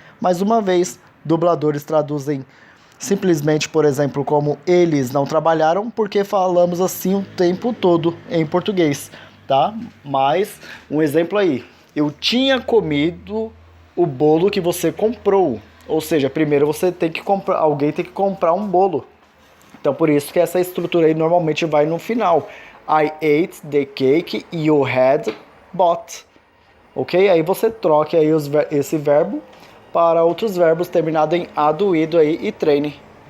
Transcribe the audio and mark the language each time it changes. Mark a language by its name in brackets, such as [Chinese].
[Portuguese] Mais uma vez, dubladores traduzem simplesmente, por exemplo, como eles não trabalharam, porque falamos assim o tempo todo em português, tá? Mas, um exemplo aí, eu tinha comido o bolo que você comprou. Ou seja, primeiro você tem que comprar, alguém tem que comprar um bolo. Então, por isso que essa estrutura aí normalmente vai no final. [English] I ate the cake you had bought. Ok? [Portuguese] Aí você troca aí esse verbo para outros verbos terminados em ado, ido aí e treine.